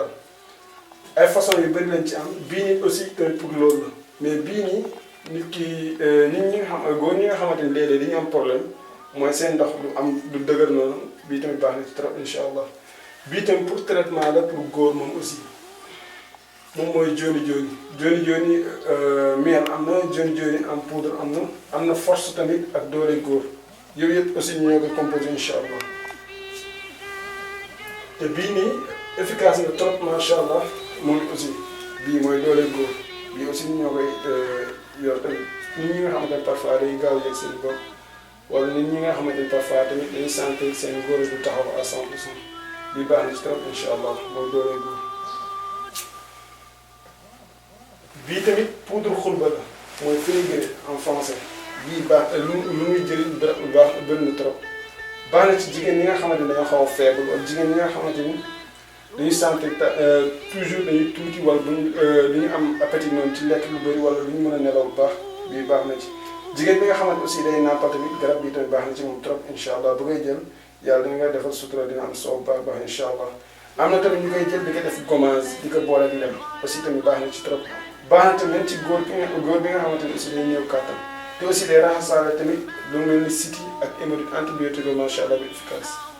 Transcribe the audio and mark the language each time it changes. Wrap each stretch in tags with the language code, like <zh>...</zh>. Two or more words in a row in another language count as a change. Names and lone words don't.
<wo>daal ay façon yu bëri lañ ci am bii nii aussi tamit pour loolu la mais bii nii nit ki nit ñi nga xam góor ñi nga xamante ni léeg-léeg dañu am problème mooy seen ndox du am du dëgër noonu bii tamit baax na ci trop</wo> <ar>incha allah</ar> <wo>bii tamit</wo> <fr>pour traitement</fr> <wo>la pour góor moom aussi moom mooy jooni jooni jooni jooni miel am na jooni jooni am poudre am na force tamit ak doole góor yooyu yëpp aussi ñoo ko composé</wo> <ar>incha allah</ar> <wo>te bii nii efficace na trop</wo> <ar>macha allah</ar> <wo>moom aussi bii mooy doole góor bii aussi ñoo koy yor tamit nit ñi nga xamante ne parfois day gaaw yegg seen bopp wala nit ñi nga xamante ne parfois tamit dañuy sentir seen góor du taxaw à 100% bii baax na ci trop</wo> <ar>incha allah</ar> <wo>mooy doole góor. bii tamit poudre xulba la mooy</wo> <fr>fenugrec en français</fr> <wo>bii baax lu muy jëriñ baax bëri na trop baax na ci jigéen ñi nga xamante ni dañoo xaw a faible wala jigéen ñi nga xamante ni dañuy</wo> <fr>sentir toujours</fr> <wo>dañuy tuuti wala duñu am appétit noonu ci lekk lu bëri wala duñu mën a nelaw bu baax bii baax na ci jigéen bi nga xamante aussi day nàmpal tamit garab bii tamit baax na ci moom trop</wo> <ar>incha allah</ar> <wo>bu koy jël yàlla dina nga defal sutura dina am soow baax baax</wo> <ar>incha allah</ar> <wo>am na tamit ñu koy jël di ko def gommage di ko boole ak lem aussi tamit baax na ci trop baax na tamit ci góor bi nga xamante ni aussi day ñëw kàttan te aussi day raxasaale tamit lu mel ni siti ak</wo> <fr>hémorroïde antibiotique</fr> <ar>macha allah</ar> <wo>bu efficace.</wo>